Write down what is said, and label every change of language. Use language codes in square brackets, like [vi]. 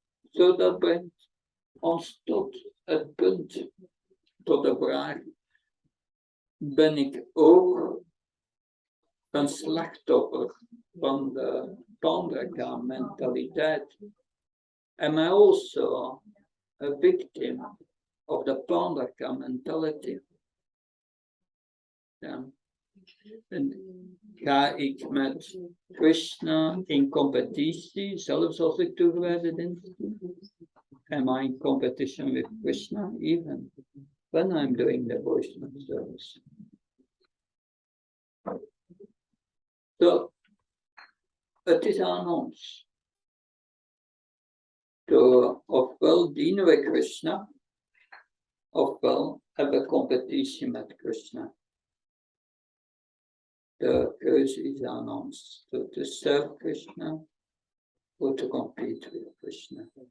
[nl] So dat brengt ons tot het punt tot de vraag, ben ik ook een slachtoffer van de Pandrika mentaliteit? [en] Am I also a victim of the Pandrika mentality? [nl] Ja. En ga ik met Krishna in competitie, zelfs als ik toegewijde dienst doe? [en] Am I in competition with Krishna even when I'm doing devotional service? [nl] So, het is aan ons. Ofwel dienen we Krishna, ofwel hebben we competitie met Krishna. De keuze is aan ons. [en] To serve Krishna or to compete with Krishna.